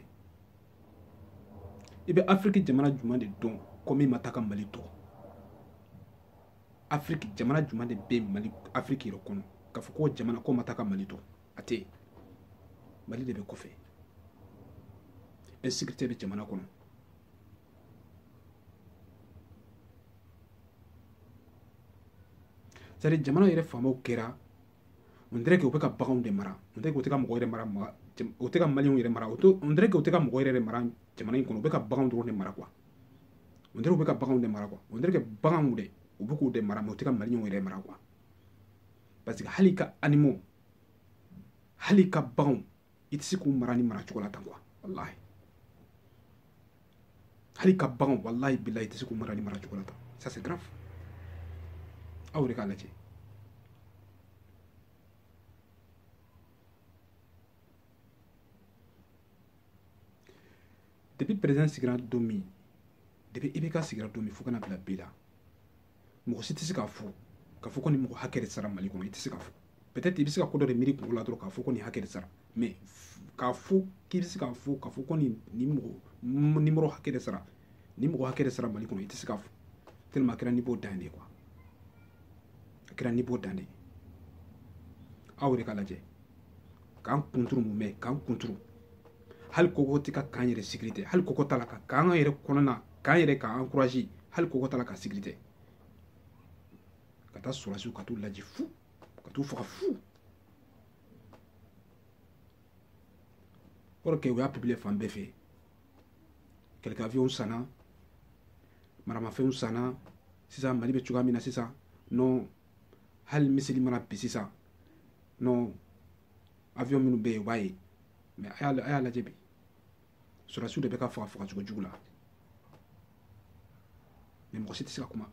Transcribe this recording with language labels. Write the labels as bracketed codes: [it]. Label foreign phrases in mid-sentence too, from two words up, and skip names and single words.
[bm] I bɛ Afrique jamana jumɛn de dɔn ko min ma taa ka Mali tɔ? Afrique jamana jumɛn de bɛ Mali, Afrique yɛrɛ kɔnɔ k'a fɔ ko jamana ko ma taa ka Mali tɔ? A tɛ yen. Mali de bɛ kɔfɛ. Insécurité bɛ jamana kɔnɔ. [fr] C'est-à-dire [bm] jamana yɛrɛ faamaw kɛra, [fr] on dirait que [bm] u bɛ ka baganw de mara, [fr] on dirait que [bm] u tɛ ka mɔgɔ yɛrɛ mara, u tɛ ka maliyɛnw yɛrɛ mara, [fr] on dirait que [bm] u tɛ ka mɔgɔ yɛrɛ mara jamana in kɔnɔ, u bɛ ka baganw dɔrɔn de mara quoi. [fr] On dirait [bm] u bɛ ka baganw de mara quoi. [fr] On dirait que [bm] baganw de, u bɛ k'u de mara, mais u tɛ ka maliyɛnw yɛrɛ mara quoi. [fr] Parce que [bm] hali ka animaux, hali ka baganw, i tɛ se k'u mara ni mara cogo la tan quoi. Wallahi. Hali ka baganw, [ar] والله بالله [bm] i tɛ se k'u mara ni mara cogo la tan. [fr] Ça c'est grave. [bm] Aw de k'a lajɛ. Depuis président sigira don min, depuis IBK sigira don min fo kana bila bi la, mɔgɔ si tɛ se k'a fɔ ko nin mɔgɔ hakɛ de sara Mali kɔnɔ, i tɛ se k'a fɔ. Peut-être i bɛ se ka ko dɔ de miiri kunkolo la dɔrɔn k'a fɔ ko nin hakɛ de sara, mais k'a fɔ k'i bɛ se k'a fɔ ko nin mɔgɔ numéro hakɛ de sara, nin mɔgɔ hakɛ de sara Mali kɔnɔ, i tɛ se k'a fɔ. Tellement a kɛra niveau dan de ye quoi. A kɛra niveau dan de ye. Aw de k'a lajɛ. K'an kunturu mun mɛn, k'an kunturu. Hali koko tɛ ka k'an yɛrɛ sécurité, hali koko t'a la ka k'an yɛrɛ kɔnɔna, k'an yɛrɛ ka encourager, hali koko t'a la ka sécurité. Ka taa sɔrɔsiw ka t'u lajɛ fu, ka t'u faga fu. [fr] Or que [bm] u y'a publier fan bɛɛ fɛ. [fr] Quelques avions [bm] sanna, maramafɛnw sanna, sisan Mali bɛ cogoya min na sisan, non, hali misiri mana bi sisan, non, avion minnu bɛ yen u b'a ye. Mais a y'a lajɛ bi. Sɔrɔsiw de bɛ ka faga cogo jugu la. Mais mɔgɔ si tɛ se ka kuma.